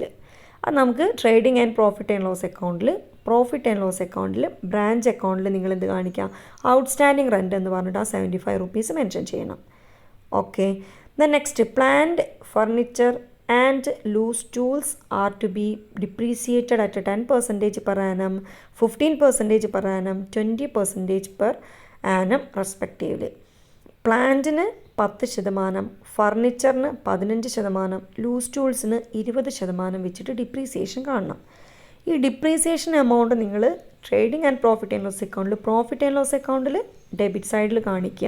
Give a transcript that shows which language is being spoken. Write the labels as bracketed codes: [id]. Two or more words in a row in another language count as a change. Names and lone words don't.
[ml] അത് നമുക്ക് [en] trading and profit and loss account-il branch account-il [ml] നിങ്ങൾ എന്ത് കാണിക്കാം? [en] outstanding rent [ml] എന്ന് പറഞ്ഞിട്ട് ആ 75 [en] rupees mention [ml] ചെയ്യണം. [en] okay, then next plant furniture and loose tools are to be depreciated at [ml] 10% per annum, 15% per annum, 20% per annum [en] respectively. [ml] പ്ലാന്റിന് 10%, ഫർണിച്ചറിന് 15%, [en] loose tools-inu [ml] 20% വെച്ചിട്ട് ഡിപ്രീസിയേഷൻ കാണണം. ഈ [en] depreciation amount [ml] നിങ്ങൾ [en] trading and profit and loss account-il debit side-il [ml] കാണിക്കുക.